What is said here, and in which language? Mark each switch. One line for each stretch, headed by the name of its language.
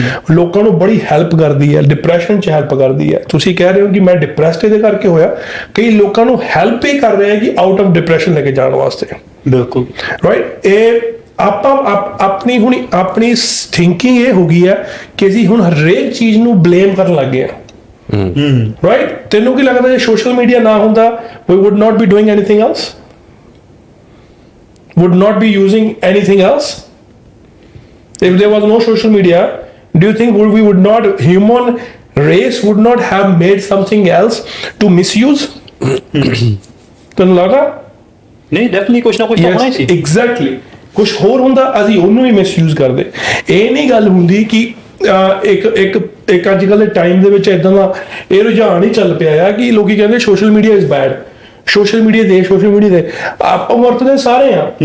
Punjabi: ਲੋਕਾਂ ਨੂੰ ਬੜੀ ਹੈਲਪ ਕਰਦੀ ਹੈ, ਡਿਪਰੈਸ਼ਨ 'ਚ ਹੈਲਪ ਕਰਦੀ ਹੈ। ਤੁਸੀਂ ਕਹਿ ਰਹੇ ਹੋ ਕਿ ਮੈਂ ਡਿਪਰੈਸਡ ਇਹਦੇ ਕਰਕੇ ਹੋਇਆ, ਕਈ ਲੋਕਾਂ ਨੂੰ ਹੈਲਪ ਹੀ ਕਰ ਰਹੇ ਕਿ ਆਊਟ ਆਫ ਡਿਪਰੈਸ਼ਨ ਲੈ ਕੇ ਜਾਣ ਵਾਸਤੇ। ਬਿਲਕੁਲ ਰਾਈਟ। ਇਹ ਆਪਣੀ ਥਿੰਕਿੰਗ ਇਹ ਹੋ ਗਈ ਹੈ ਕਿ ਅਸੀਂ ਹੁਣ ਹਰੇਕ ਚੀਜ਼ ਨੂੰ ਬਲੇਮ ਕਰਨ ਲੱਗ ਗਏ ਹਾਂ, ਰਾਈਟ। ਤੈਨੂੰ ਕੀ ਲੱਗਦਾ ਜੇ ਸੋਸ਼ਲ ਮੀਡੀਆ ਨਾ ਹੁੰਦਾ,
English: we would not be doing anything else, would not be using anything else? If there was no social media, do you think we would not, human race would not have made something else to misuse?
Punjabi: ਤੈਨੂੰ ਲੱਗਦਾ? ਨਹੀਂ, definitely ਕੁਝ ਨਾ ਕੁਝ ਹੋਣਾ ਹੀ ਸੀ। Exactly, ਕੁਝ ਹੋਰ ਹੁੰਦਾ, ਅਸੀਂ ਉਹਨੂੰ ਵੀ ਮਿਸਯੂਜ਼ ਕਰਦੇ। ਇਹ ਨਹੀਂ ਗੱਲ ਹੁੰਦੀ ਕਿ ਇੱਕ ਅੱਜ ਕੱਲ੍ਹ ਦੇ ਟਾਈਮ ਦੇ ਵਿੱਚ ਇਦਾਂ ਦਾ ਇਹ ਰੁਝਾਨ ਹੀ ਚੱਲ ਪਿਆ ਆ ਕਿ ਲੋਕੀ ਕਹਿੰਦੇ social media is bad. Social media ਦੇ ਆਪਾਂ ਵਰਤਦੇ ਸਾਰੇ ਆ।